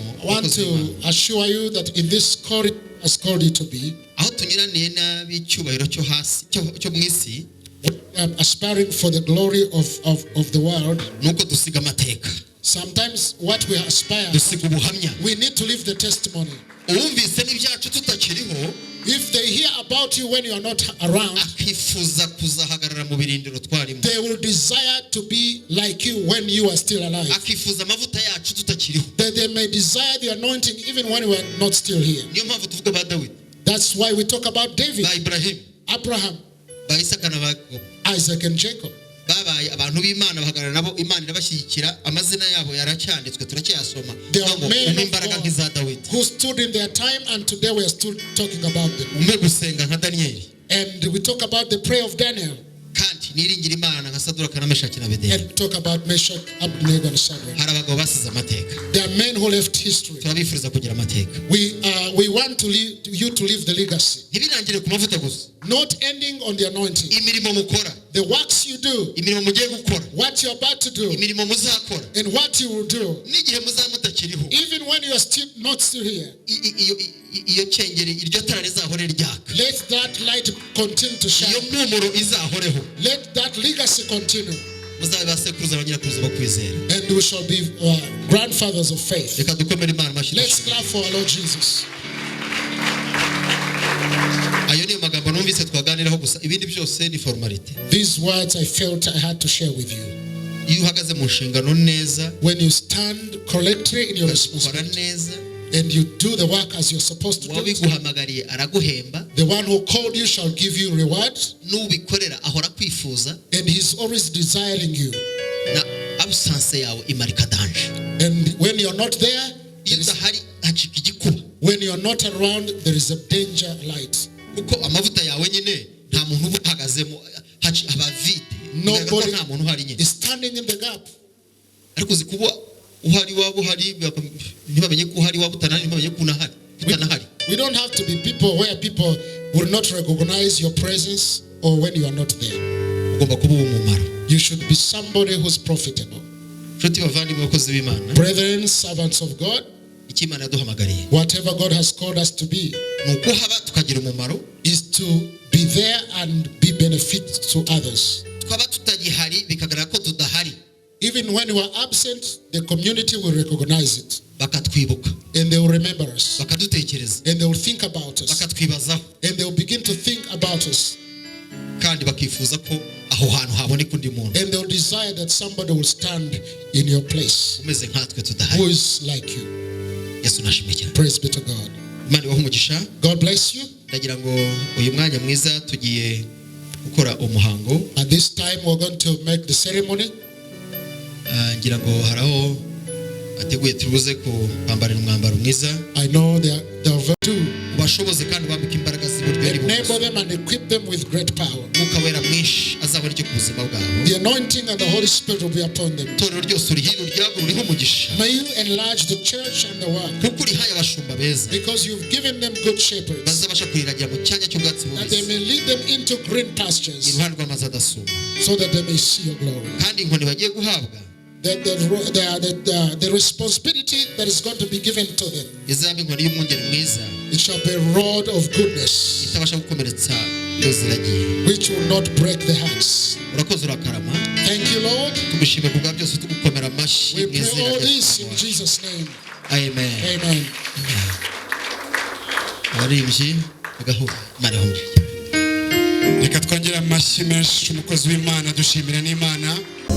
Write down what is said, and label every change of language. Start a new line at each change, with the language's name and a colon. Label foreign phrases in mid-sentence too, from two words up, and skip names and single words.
English: I want to assure you that in this call has called you to be.
Kinyarwanda: Aho tunyuraniye nabi cyubahiro cyo hasi cyo mwisi.
English: Aspiring for the glory of the world.
Kinyarwanda: Nuko dusiga amateka.
English: Sometimes what we aspire, we need to live the testimony. If they hear about you when you are not around, they will desire to be like you when you are still alive.
Kinyarwanda: akifuza amavuta yacu tutakiriho.
English: That they may desire the anointing even when we are not still here.
Kinyarwanda: Niyo mpamvu tuvuga ba Dawidi,
English: That's why we talk about David,
Kinyarwanda: ba Ibrahim,
English: Abraham,
Kinyarwanda: ba Isaka na ba Yakobo.
English: Isaac and Jacob.
Kinyarwanda: Babaye abantu b'Imana bahagarara nabo Imana irabashyigikira, amazina yabo yaracyanditswe turacyasoma.
English: They are men of
Kinyarwanda: Imbaraga
English: God
Kinyarwanda: nk'iza Dawidi.
English: who stood in their time, and today we are still talking about them.
Kinyarwanda: Umwe gusenga nka Daniel.
English: And we talk about the prayer of Daniel,
Kinyarwanda: Kandi niringira Imana nka Saduraka na Meshaki na Abednego.
English: and talk about Meshach, Abednego, and Shadrach.
Kinyarwanda: Hari abagabo basize amateka.
English: They are men who left history.
Kinyarwanda: Turabifuriza kugira amateka.
English: We want you to leave the legacy,
Kinyarwanda: Ntibirangire ku mavuta gusa.
English: not ending on the anointing.
Kinyarwanda: Imirimo mukora,
English: The works you do,
Kinyarwanda: imirimo mugiye gukora,
English: what you're about to do,
Kinyarwanda: imirimo muzakora,
English: and what you will do,
Kinyarwanda: n'igihe muzaba mutakiriho.
English: even when you are still not still here.
Kinyarwanda: Iyo cyengere iryo tara rizahore ryaka.
English: Let that light continue to
Kinyarwanda: Iyo
English: shine.
Kinyarwanda: mpumuro izahoreho.
English: Let that legacy continue,
Kinyarwanda: Muzabe basekuruza abanyirakuruza bo kwizera.
English: and we shall be grandfathers of faith.
Kinyarwanda: Reka dukomere Imana amashyi.
English: Let's clap for our Lord Jesus.
Kinyarwanda: Ayo niyo magambo numvise twaganiraho gusa, ibindi byose ni formality.
English: These words I felt I had to share with you.
Kinyarwanda: Iyo uhagaze mu nshingano neza,
English: When you stand correctly in your
Kinyarwanda: ukora
English: responsibility,
Kinyarwanda: neza,
English: and you do the work as you're supposed to do,
Kinyarwanda: wabiguhamagariye araguhemba,
English: the one who called you shall give you reward,
Kinyarwanda: n'ubikorera ahora kwifuza,
English: and he's always desiring you.
Kinyarwanda: na absence yawe imarika danger.
English: And when you're not there,
Kinyarwanda: Iyo udahari hacika igikuba.
English: when you're not around, there is a danger light.
Kinyarwanda: Kuko amavuta yawe nyine nta muntu uba uhagazemo, haba vide.
English: Nobody
Kinyarwanda: Nta muntu uhari nyine.
English: is standing in the gap.
Kinyarwanda: Ariko uzi kuba uhari waba uhari, ntibamenye ko uhari waba utanahari, ntibamenye ko utanahari.
English: We don't have to be people where people will not recognize your presence or when you are not there.
Kinyarwanda: Ugomba kuba uw'umumaro.
English: You should be somebody who's profitable.
Kinyarwanda: Nshuti bavandimwe bakozi b'Imana,
English: Brethren, servants of God,
Kinyarwanda: icyo Imana yaduhamagariye
English: whatever God has called us to be
Kinyarwanda: ni uko haba tukagira umumaro,
English: is to be there and be benefit to others.
Kinyarwanda: twaba tutagihari bikagaragara ko tudahari,
English: Even when we are absent, the community will recognize it,
Kinyarwanda: bakatwibuka,
English: and they will remember us,
Kinyarwanda: bakadutekereza,
English: and they will think about us,
Kinyarwanda: bakatwibazaho,
English: and they will begin to think about us,
Kinyarwanda: kandi bakifuza ko aho hantu haboneka undi muntu
English: and they will desire that somebody will stand in your place
Kinyarwanda: umeze nkatwe
English: who
Kinyarwanda: tudahari.
English: is like you.
Kinyarwanda: Yesu nashimye cyane.
English: Praise be to God.
Kinyarwanda: Imana ibahe umugisha.
English: God bless you.
Kinyarwanda: Ndagira ngo uyu mwanya mwiza tugiye gukora umuhango.
English: At this time, we're going to make the ceremony.
Kinyarwanda: Ngira ngo haraho ateguye tubuze kwambarira umwambaro mwiza,
English: I know they are very to
Kinyarwanda: ubashoboze kandi wambika imbaraga z'iburyo
English: enable
Kinyarwanda: n'ibumoso.
English: them and equip them with great power.
Kinyarwanda: Umwuka wera mwinshi azabona icyo ku buzima bwabo.
English: The anointing and the Holy Spirit will be upon them.
Kinyarwanda: Itorero ryose urihira uryago ruriho umugisha,
English: May you enlarge the church and the work,
Kinyarwanda: kuko urihaye abashumba beza
English: because you've given them good shepherds,
Kinyarwanda: bazabasha kuriragira mu cyanya cy'ubwatsi
English: that they
Kinyarwanda: bubisi,
English: may lead them into green pastures,
Kinyarwanda: iruhande rw'amazi adasuma.
English: so that they may see your glory.
Kinyarwanda: Kandi inkoni bagiye guhabwa
English: That the responsibility that is going to be given to them,
Kinyarwanda: izaba inkoni y'umwungeri mwiza
English: it shall be a rod of goodness,
Kinyarwanda: itabasha gukomeretsa iyo ziragiye.
English: which will not break the hearts.
Kinyarwanda: Urakoze urakarama.
English: Thank you, Lord.
Kinyarwanda: Tugushime ku bwa byose, tugukomera amashyi
English: We
Kinyarwanda: mu
English: pray
Kinyarwanda: izina
English: all
Kinyarwanda: rya
English: this
Kinyarwanda: Yesu
English: in
Kinyarwanda: wacu.
English: Jesus' name. Amen. Amen.
Kinyarwanda: Abaririmbyi bagahura Imana ihumure. Reka twongere amashyi menshi umukozi w'Imana, dushimira n'Imana.